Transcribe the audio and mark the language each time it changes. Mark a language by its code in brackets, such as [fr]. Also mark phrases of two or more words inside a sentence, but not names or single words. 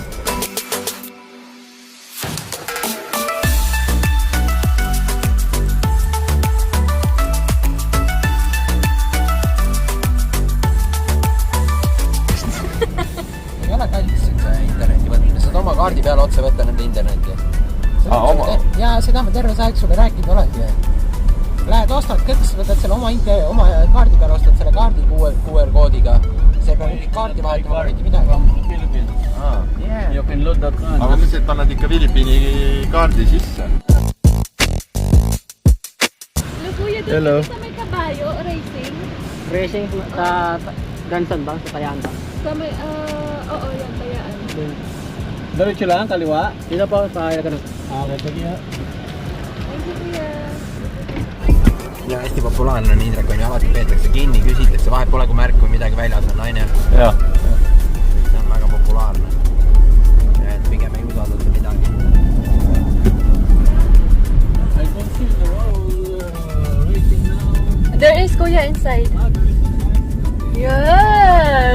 [et] Ei ole kallis see interneti võtmine, saad oma kaardi peale otse võtta nende internetti. Oma? Jaa, seda ma terve see aeg sulle rääkinud olengi. Lähed ostad kõik, sa võtad selle oma kaardi peale, ostad selle kaardi QR-koodiga. See peab mingi kaardi vahetama, mitte midagi. [en] You can load that one. [et] Aga mis, et paned ikka Filipiini kaardi sisse? [tl] Kuya, Hello. doon sa may kabayo, racing. Racing sa Gansan ba? Sa Payan ba? Sa may, oo, yan, Tayaan. Diretso lang, kaliwa? Dito po, sa ganun. Okay, sige. [en] Thank you, kuya. [et] Ja hästi populaarne on Indrek, on ju, alati peetakse kinni, küsitakse, vahet pole, kui märk või midagi väljas on, naine. Jah. See on väga populaarne. Ja et pigem ei usaldata midagi. [en] I can see the road racing now. There is kuya inside. Yes!